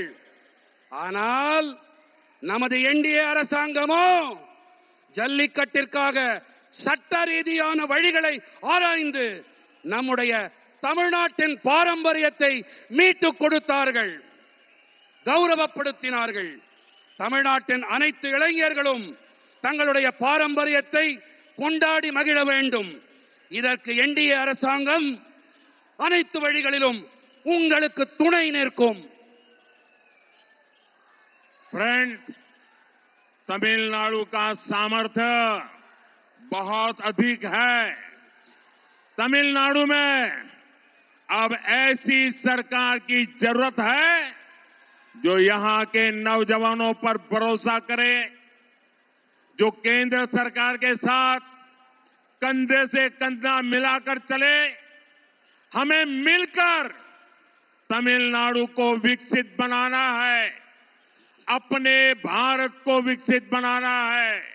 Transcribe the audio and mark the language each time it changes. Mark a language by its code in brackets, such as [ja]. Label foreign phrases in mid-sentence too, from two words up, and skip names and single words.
[ta] ஆனால் நமது என்டிஏ அரசாங்கமோ ஜல்லிக்கட்டிற்காக சட்ட ரீதியான வழிகளை ஆராய்ந்து நம்முடைய தமிழ்நாட்டின் பாரம்பரியத்தை மீட்டுக் கொடுத்தார்கள், கௌரவப்படுத்தினார்கள். தமிழ்நாட்டின் அனைத்து இளைஞர்களும் தங்களுடைய பாரம்பரியத்தை கொண்டாடி மகிழ வேண்டும். இதற்கு என்டிஏ அரசாங்கம் அனைத்து வழிகளிலும் உங்களுக்கு துணை நிற்கும். [hi] फ्रेंड्स, तमिलनाडु का सामर्थ्य बहुत अधिक है. तमिलनाडु में अब ऐसी सरकार की जरूरत है जो यहां के नौजवानों पर भरोसा करे, जो केंद्र सरकार के साथ कंधे से कंधा मिलाकर चले हमें मिलकर तमिलनाडु को विकसित बनाना है, अपने भारत को विकसित बनाना है।